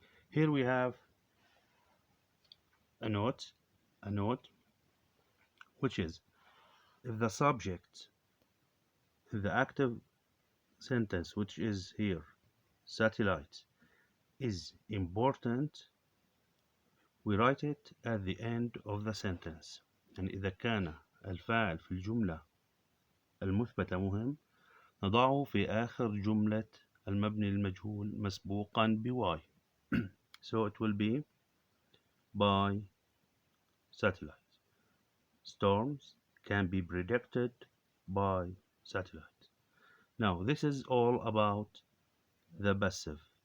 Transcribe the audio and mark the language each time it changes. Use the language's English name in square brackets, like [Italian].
[English] Here we have a note, which is if the subject in the active sentence, which is here, satellite, is important, we write it at the end of the sentence. [Arabic] يعني إذا كان الفاعل في الجملة المثبتة مهم نضعه في آخر جملة المبني للمجهول مسبوقا بواي. [English] So it will be by satellite. Storms can be predicted by satellite. Now this is all about the passive.